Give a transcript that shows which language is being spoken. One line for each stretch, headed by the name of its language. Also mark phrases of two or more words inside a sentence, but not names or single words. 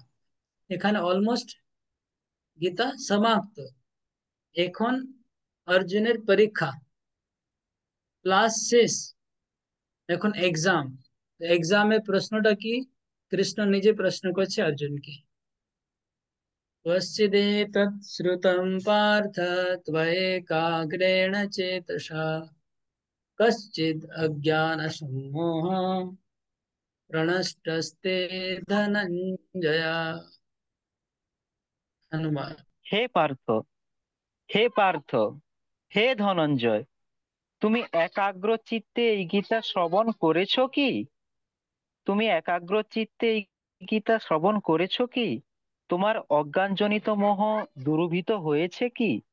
Bangla: এখানে অলমোস্ট গীতা সমাপ্ত। এখন অর্জুনের পরীক্ষা, ক্লাস শেষ, এখন এক্সাম। এক্সামে প্রশ্নটা কি, কৃষ্ণ নিজে প্রশ্ন করছে অর্জুনকে,
Sanskrit: कश्चिदेतत् श्रुतं पार्थ त्वयैकाग्रेण चेतसा कश्चिद् अज्ञानसम्मोह प्रणष्टस्ते धनञ्जय। हनुमान।
Bangla: হে পার্থ, হে পার্থ, হে ধনঞ্জয়, তুমি একাগ্র চিত্তে এই গীতা শ্রবণ করেছো কি? তুমি একাগ্র চিত্তে এই গীতা শ্রবণ করেছো কি? তোমার অজ্ঞানজনিত মোহ দূরীভূত হয়েছে কি?